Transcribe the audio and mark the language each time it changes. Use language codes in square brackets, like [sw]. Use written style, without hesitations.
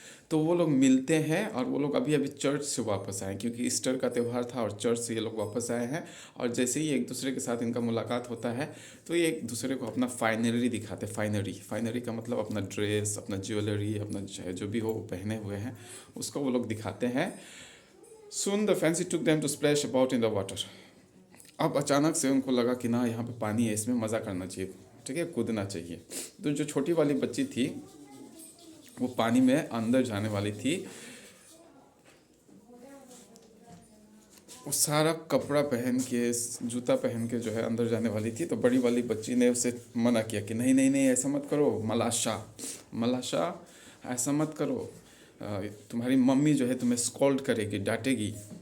[hi] तो वो लोग मिलते हैं और वो लोग अभी अभी चर्च से वापस आए, क्योंकि ईस्टर का त्यौहार था और चर्च से ये लोग वापस आए हैं। और जैसे ही एक दूसरे के साथ इनका मुलाकात होता है तो ये एक दूसरे को अपना फाइनरी दिखाते हैं। फाइनरी का मतलब अपना ड्रेस, अपना ज्वेलरी, अपना जो भी हो पहने हुए हैं उसको वो लोग दिखाते हैं। [en] Soon the fancy took them to splash about in the water. [hi] अब अचानक से उनको लगा कि ना यहाँ पे पानी है, इसमें मज़ा करना चाहिए, ठीक है, कूदना चाहिए। तो जो छोटी वाली बच्ची थी वो पानी में अंदर जाने वाली थी, वो सारा कपड़ा पहन के, जूता पहन के जो है अंदर जाने वाली थी। तो बड़ी वाली बच्ची ने उसे मना किया कि नहीं नहीं नहीं, ऐसा मत करो मलाशा, मलाशा ऐसा मत करो, तुम्हारी मम्मी जो है तुम्हें स्कॉल्ड करेगी, डांटेगी।